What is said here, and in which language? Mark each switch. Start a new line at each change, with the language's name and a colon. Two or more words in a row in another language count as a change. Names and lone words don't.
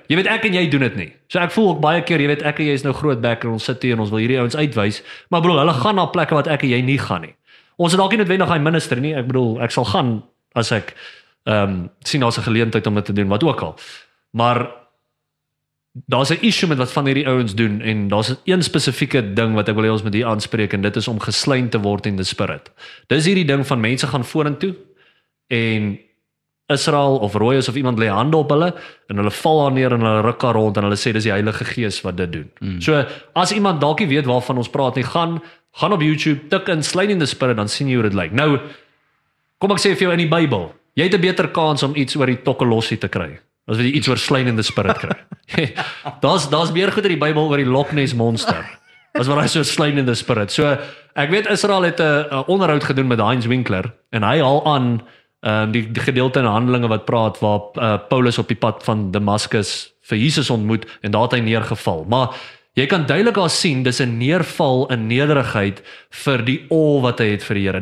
Afrikaans: Jy weet ek en jy doen dit nie. So ek voel ook baie keer, jy weet ek en jy is nou groot bek en ons sit hier en ons wil hierdie ouens uitwys, maar bedoel hulle gaan na plekke wat ek en jy nie gaan nie. Ons het dalk nie noodwendig daai minister nie. Ek bedoel ek sal gaan as ek sien daar's 'n geleentheid om dit te doen, wat ook al. Maar daar's 'n issue met wat van hierdie ouens doen en daar's 'n spesifieke ding wat ek wil hê ons moet hier aanspreek en dit is om geslein te word
English: in the spirit.
Afrikaans: Dis hierdie ding van mense gaan vorentoe en Israel of Royus of iemand lê hande op hulle en hulle val daar neer en hulle ruk daar rond en hulle sê dis die Heilige Gees wat dit doen. So as iemand dalk nie weet waarvan ons praat nie, gaan op YouTube, tik in
English: Slain in the Spirit,
Afrikaans: dan sien jy hoe dit lyk. Nou kom ek sê vir jou in die Bybel, jy het 'n beter kans om iets oor die tokkelossie te kry as wat jy iets oor
English: Slain in the Spirit
Afrikaans: kry. Daar's meer goed in die Bybel oor die Loch Ness monster as wat hy so
English: Slain in the Spirit.
Afrikaans: So ek weet Israel het 'n onderhoud gedoen met Heinz Winkler en hy haal aan die gedeelte in Handelinge wat praat waar Paulus op die pad van Damaskus vir Jesus ontmoet en daar het hy neergeval. Maar jy kan duidelik al sien dis 'n neerval in nederigheid vir die wat hy het vir die Here.